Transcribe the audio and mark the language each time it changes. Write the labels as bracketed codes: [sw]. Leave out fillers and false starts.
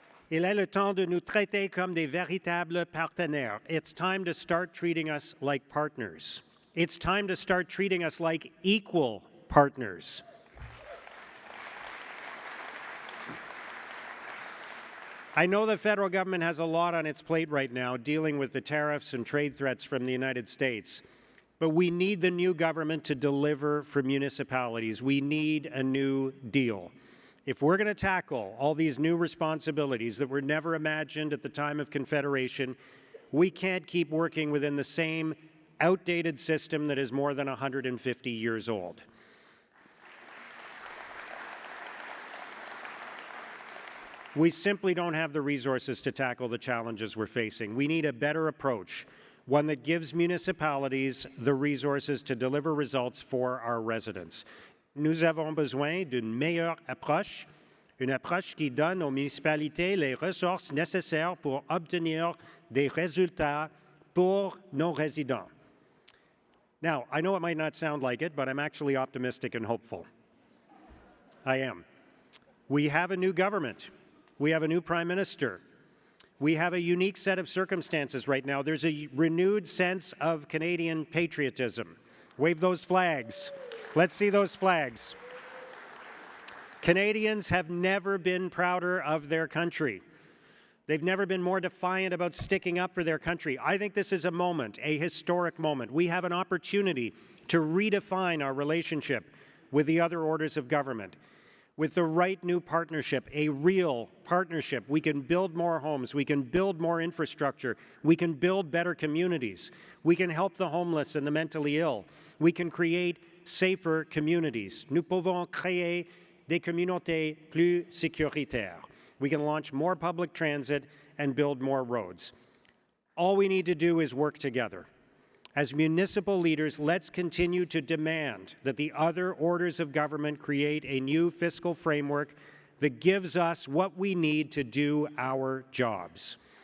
[fr] Il est le temps de nous traiter comme des véritables partenaires. [en] It's time to start treating us like partners. It's time to start treating us like equal partners. I know the federal government has a lot on its plate right now dealing with the tariffs and trade threats from the United States, but we need the new government to deliver for municipalities. We need a new deal. If we're going to tackle all these new responsibilities that were never imagined at the time of Confederation, we can't keep working within the same outdated system that is more than 150 years old. We simply don't have the resources to tackle the challenges we're facing. We need a better approach, one that gives municipalities the resources to deliver results for our residents. [fr] Nous avons besoin d'une meilleure approche, une approche qui donne aux municipalités les ressources nécessaires pour obtenir des résultats pour nos résidents. [en] Now, I know it might not sound like it, but I'm actually optimistic and hopeful. I am. We have a new government. We have a new Prime Minister. We have a unique set of circumstances right now. There's a renewed sense of Canadian patriotism. Wave those flags. Let's see those flags. Canadians have never been prouder of their country. They've never been more defiant about sticking up for their country. I think this is a moment, a historic moment. We have an opportunity to redefine our relationship with the other orders of government. With the right new partnership, a real partnership, we can build more homes, we can build more infrastructure, we can build better communities, we can help the homeless and the mentally ill, we can create safer communities. [fr] Nous pouvons créer des communautés plus sécuritaires. [en] We can launch more public transit and build more roads. All we need to do is work together. As municipal leaders, let's continue to demand that the other orders of government create a new fiscal framework that gives us what we need to do our jobs.